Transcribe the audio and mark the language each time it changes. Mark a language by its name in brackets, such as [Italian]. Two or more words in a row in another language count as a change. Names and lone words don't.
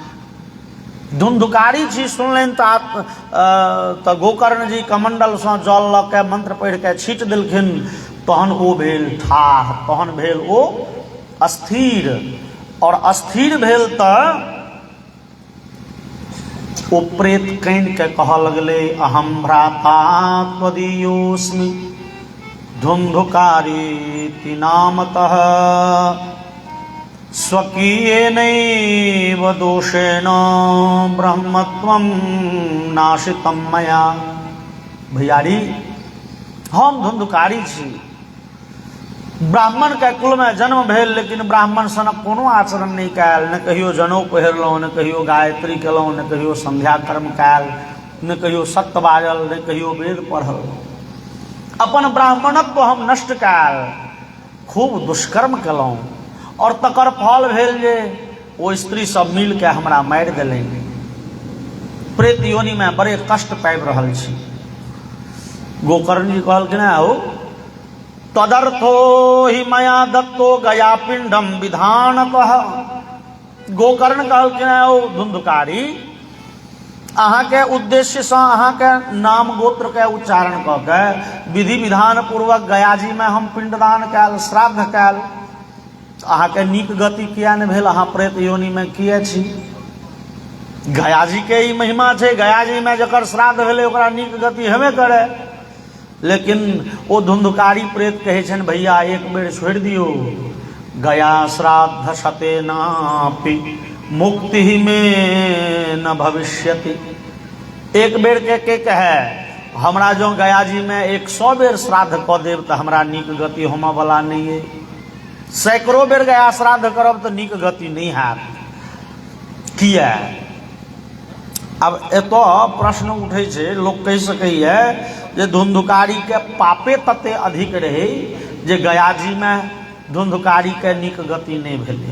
[Maithili] धुंधुकारी छी सुनलनि तऽ गोकर्ण जी कमंडल सँ जल लऽ के मंत्र पढ़ि के छीट देलखिन। तहन ओ भेल ठाढ़, तहन भेल ओ अस्थिर, और अस्थिर भेल तऽ ओ प्रेत कानि के कहऽ लगले [Sanskrit] अहम भ्राता त्वदीयोऽस्मि धुंधुकारीति नामतः स्वकीयेनैव दोषेण ब्रह्मत्वं नाशितं मया। [Maithili] भैयारी हम धुंधुकारी छी। ब्राह्मण के कुल में जन्म भेल, लेकिन ब्राह्मण सनक कोनो आचरण नहीं कयल। न कहियो जनऊ पहिरलहुँ, न कहियो गायत्री केलहुँ, न कहियो संध्या कर्म कयल, न कहियो सत्य बाजल, न कहियो वेद पढ़ल। अपन ब्राह्मणत्व हम नष्ट कयल, खूब दुष्कर्म केलहुँ, और तकर फल भेल जे ओ स्त्री सब मिल के हमरा मारि देलनि। प्रेत योनि में बड़े कष्ट पाबि रहल छी। गोकर्ण जी कहलखिन हो [Sanskrit] तदर्थो ही मया दत्तो गया पिंडम विधानतः। [Maithili] गोकर्ण कहलखिन ओ धुंधुकारी, अहाँ के उद्देश्य से अहाँ के नाम गोत्र के उच्चारण कऽ के विधि विधान पूर्वक गया जी में हम पिंडदान कयल, श्राद्ध कयल। अहाँ के नीक गति किया नहीं भेल? अहाँ प्रेत योनि में किए छी? गया जी के ही महिमा छै, गया जी में जकर श्राद्ध भेलै ओकरा नीक गति हेबे करे। लेकिन ओ धुंधुकारी प्रेत कहै छनि भैया एक बेर छोड़ि दियो, [Sanskrit] गया श्राद्ध शतेनापि मुक्ति में न भविष्यति। [Maithili] एक बेर के कहे हमरा जो गया जी में 100 बेर श्राद्ध कऽ देब तऽ हमरा नीक गति होमऽ वाला नहीं है। सैकड़ों बेर गया श्राद्ध करब तऽ नीक गति नहीं हैत। किया? अब एतो प्रश्न उठे छै, लोग कहि सकैए जे धुंधुकारी के पापे तते अधिक रहे जे गया जी में धुंधुकारी के नीक गति नहीं भेलै।